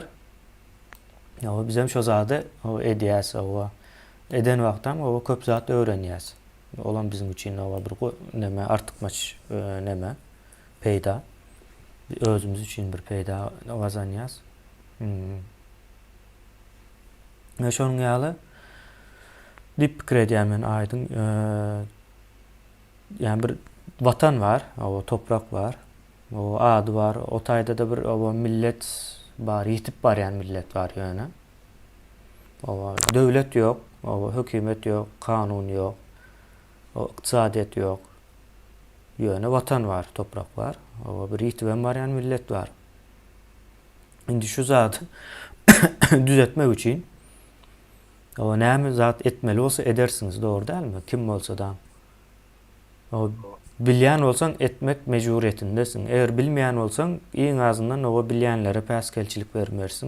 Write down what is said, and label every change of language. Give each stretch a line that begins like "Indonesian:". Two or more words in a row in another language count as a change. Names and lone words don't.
Turkmen: Ýa bizem şu zady edýäs, eden wagtdan köp zat öwrenýäs. Olan bizim üçin bir neme artykmaç neme peýda. Özümüz üçin bir peýda gazanýas. Ve şonuň ýaly dip pikir edýän men aýdym. Yani bir vatan var, toprak var, ady var, o taýda da bir millet bar, ýitip barýan millet var ýöne. Döwlet ýok, hökümet ýok, kanun ýok, ykdysadyýet ýok. Ýöne vatan var, toprak var, bir ýitip barýan millet var. Indi şu zat düzeltmek üçin näme zat etmeli bolsa edersiňiz, dogry dälmi? Kim bolsa da. Bilýän bolsaň etmek mejburiýetindesin. Eger bilmeýän bolsaň, iň azyndan bilýänlere päskelçilik bermersiň.